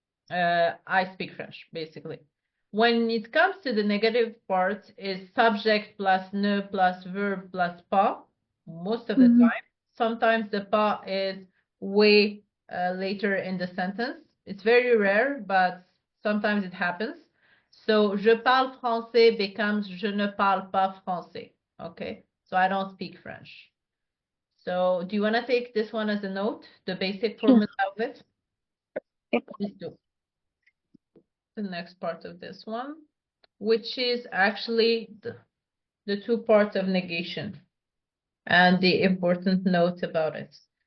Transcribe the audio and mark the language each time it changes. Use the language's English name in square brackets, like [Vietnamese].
[English] I speak French, basically. When it comes to the negative part, is subject plus ne plus verb plus pas most of the Mm-hmm. time. Sometimes the pas is way later in the sentence. It's very rare, but sometimes it happens. [French] So, je parle français [English] becomes [French] je ne parle pas français. [English] Okay, so I don't speak French. So, do you want to take this one as a note, the basic Yeah. formula of it? Yep. Please do. The next part of this one, which is actually the two parts of negation and the important note about it.